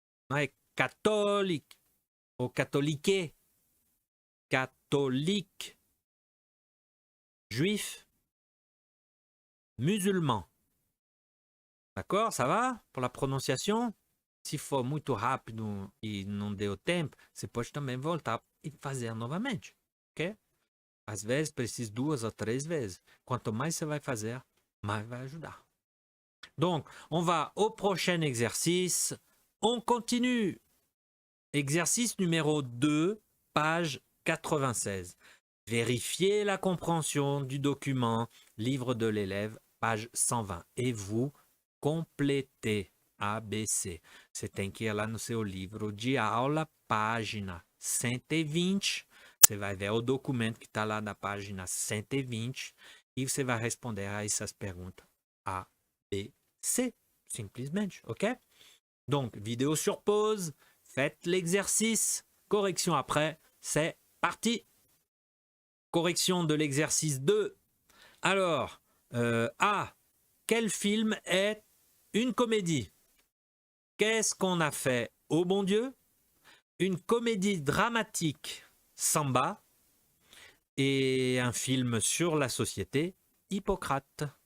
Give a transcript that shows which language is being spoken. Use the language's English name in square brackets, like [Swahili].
[French] Ouais, catholique. Ou catholiqué. Catholique. Juif. Musulman. D'accord, ça va pour la prononciation? [Portuguese] Se for muito rápido e não deu tempo, você pode também voltar e fazer novamente, ok? Às vezes precisa 2 ou 3 vezes. Quanto mais você vai fazer, mais vai ajudar. [French] Donc, on va au prochain exercice. On continue. Exercice numéro 2, page 96. Vérifiez la compréhension du document, livre de l'élève, page 120. Et vous complétez ABC. [Portuguese] Você tem que ir lá no seu livro de aula, página 120. Você vai ver o documento que está lá na página 120 e você vai responder a essas perguntas A, B, C, simplesmente, ok? [French] Donc, vidéo sur pause, faites l'exercice, correction après, c'est parti. Correction de l'exercice 2. Alors, A, quel film est une comédie? Qu'est-ce qu'on a fait au bon Dieu? Une comédie dramatique, Samba, et un film sur la société, Hippocrate.